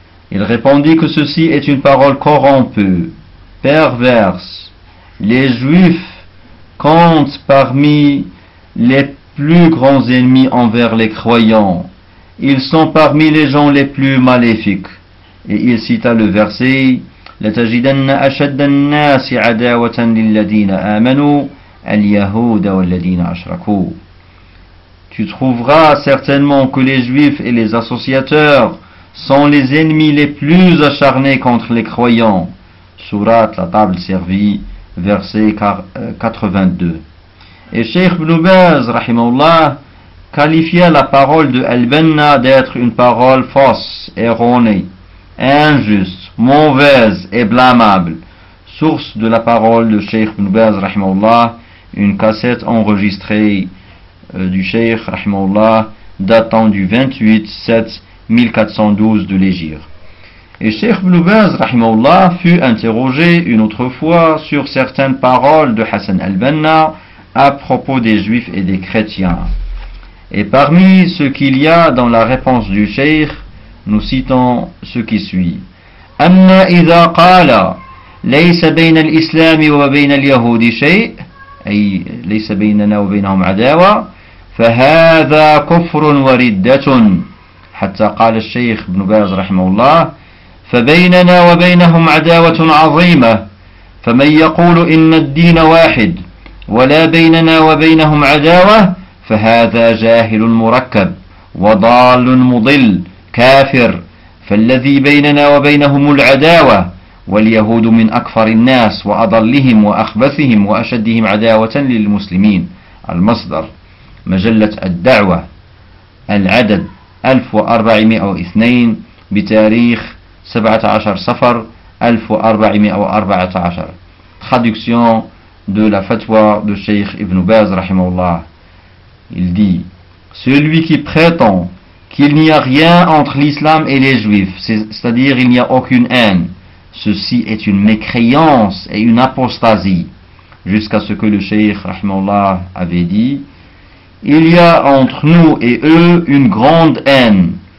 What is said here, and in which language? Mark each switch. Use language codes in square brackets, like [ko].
[fr] Il répondit que ceci est une parole corrompue, perverse. Les Juifs comptent parmi les plus grands ennemis envers les croyants. Ils sont parmi les gens les plus maléfiques. Et il cita le verset [ar] « لَتَجِدَنَّ أَشَدَّ النَّاسِ عَدَاوَةً لِلَّذِينَ آمَنُوا الْيَهُودَ وَالَّذِينَ أَشْرَكُوا. [fr] Tu trouveras certainement que les juifs et les associateurs sont les ennemis les plus acharnés contre les croyants. Surat la table servie, verset 82. Et Cheikh Ibn Baz qualifia la parole de Al-Banna d'être une parole fausse, erronée, injuste, mauvaise et blâmable. Source de la parole de Cheikh Ibn Baz rahimahullah, une cassette enregistrée du Cheikh rahimahullah datant du 28/7/1412 de l'Égypte. Et Cheikh Ibn Baz rahimahullah fut interrogé une autre fois sur certaines paroles de Hassan al-Banna à propos des juifs et des chrétiens. Et parmi ce qu'il y a dans la réponse du Cheikh, nous citons ce qui suit. [ar] أما إذا قال ليس بين الإسلام وبين اليهود شيء أي ليس بيننا وبينهم عداوة فهذا كفر وردة حتى قال الشيخ ابن باز رحمه الله فبيننا وبينهم عداوة عظيمة فمن يقول إن الدين واحد ولا بيننا وبينهم عداوة فهذا جاهل مركب وضال مضل كافر فالذي بيننا وبينهم العداوة واليهود من أكفر الناس وأضلهم وأخبثهم وأشدهم عداوة للمسلمين المصدر مجلة الدعوة العدد 1402 بتاريخ 17 صفر 1414 [fr] traduction de la fatwa de Cheikh Ibn Baz rahimahullah. Il dit: celui qui prétend qu'il n'y a rien entre l'islam et les juifs, c'est-à-dire il n'y a aucune haine, ceci est une mécréance et une apostasie, jusqu'à ce que le Cheikh rahimahullah avait dit: il y a entre nous et eux une grande haine.